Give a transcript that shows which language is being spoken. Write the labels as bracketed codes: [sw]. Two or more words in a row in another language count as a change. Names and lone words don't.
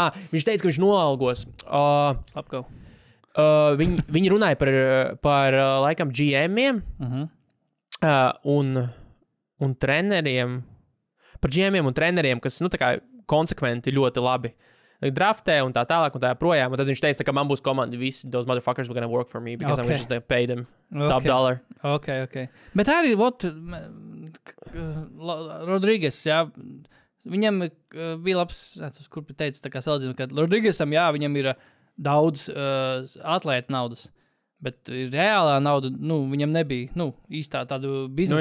[lv] Viņš teica, ka viņš noalgos. Viņi runāja par laikam GM-iem un treneriem. Par GM-iem un treneriem, kas, tā kā konsekventi ļoti labi draftē un tā tālāk un tā projām. Un tad viņš teica, ka man būs komanda, visi [en] those motherfuckers were gonna work for me because I'm just gonna pay them top dollar. [lv] Okay. Bet arī, Rodriguez, jā, viņam bija labs, kur teica, tā kā salīdzinām, ka Rodriguezam, jā, viņam ir daudz atlēta naudas. Bet reālā nauda, viņam nebija, īstā tādu biznesu.